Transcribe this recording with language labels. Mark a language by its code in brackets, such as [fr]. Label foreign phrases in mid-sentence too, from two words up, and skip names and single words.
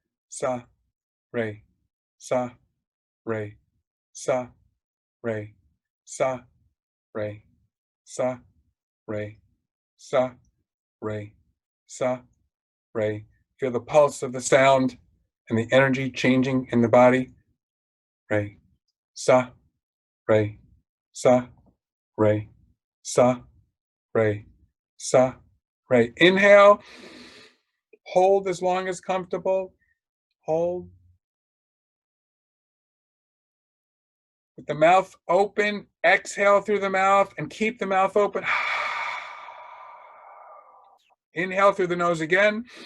[en] sa, re, sa, re, sa, re, sa, re, sa, re, sa, re, sa, re. Feel the pulse of the sound and the energy changing in the body. Re, sa, re, sa, re, sa, re, sa, re. Inhale, hold as long as comfortable. Hold. With the mouth open, exhale through the mouth and keep the mouth open. Inhale through the nose again.